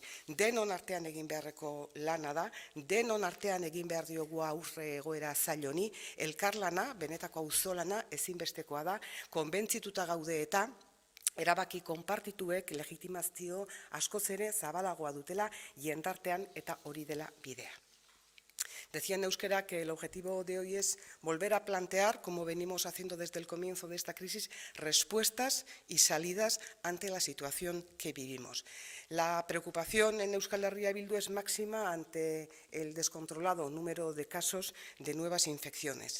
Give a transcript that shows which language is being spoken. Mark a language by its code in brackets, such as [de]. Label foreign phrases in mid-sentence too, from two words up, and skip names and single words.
[eu] Denon artean egin beharreko lana da, denon artean egin behar diogu aurre egoera zail honi, elkarlana, benetako auzolana ezinbestekoa da, konbentzituta gaude eta erabaki konpartituek legitimazio askoz ere zabalagoa dutela jendartean eta hori dela bidea. [es] Decía en euskera que el objetivo de hoy es volver a plantear, como venimos haciendo desde el comienzo de esta crisis, respuestas y salidas ante la situación que vivimos. La preocupación en Euskal Herria Bildu es máxima ante el descontrolado número de casos de nuevas infecciones.